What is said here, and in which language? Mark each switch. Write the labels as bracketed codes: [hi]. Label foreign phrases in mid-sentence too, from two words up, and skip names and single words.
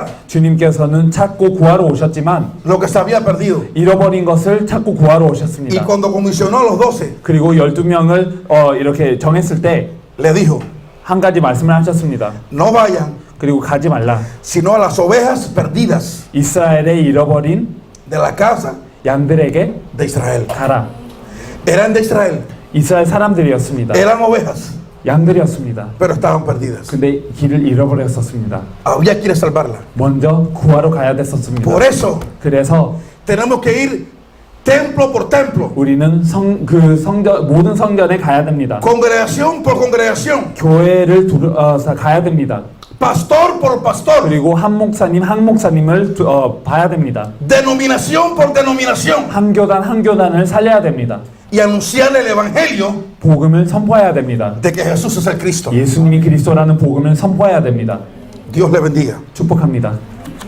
[ko] 주님께서는 찾고 구하러 오셨지만 [es] lo que se había perdido. [ko] 잃어버린 것을 찾고 구하러 [es] Y [ko] 오셨습니다. [es] cuando comisionó a los 12, [ko] 그리고 12명을 이렇게 정했을 때 [es] le dijo, [ko] 한 가지 말씀을 하셨습니다. [es] no vayan, [ko] 그리고 가지 말라. [es] sino a las ovejas perdidas [ko] 이스라엘의 잃어버린 [es] de la casa [ko] 양들에게 [es] de Israel. [ko] 가라. [es] Eran de Israel, [ko] 이스라엘 사람들이었습니다. [es] eran ovejas, [ko] 양들이었습니다. [es] pero estaban perdidas. [ko] 근데 길을 잃어버렸었습니다. [es] Había que ir a salvarla. [ko] 먼저 구하러 가야 됐었습니다. [es] Por eso [ko] 그래서 [es] tenemos que ir templo por templo, [ko] 우리는 모든 성전에 가야 됩니다. [es] congregación por congregación, [ko] 교회를 가야 됩니다. [es] pastor por pastor, [ko] 그리고 한 목사님을 봐야 됩니다. [es] denominación por denominación, [ko] 한 교단을 살려야 됩니다. [es] y anunciar el evangelio [ko] 복음을 선포해야 됩니다. [es] de que Jesús es el Cristo. [ko] 예수님이 그리스도라는 복음을 선포해야 됩니다. [es] Dios le bendiga. [ko] 축복합니다.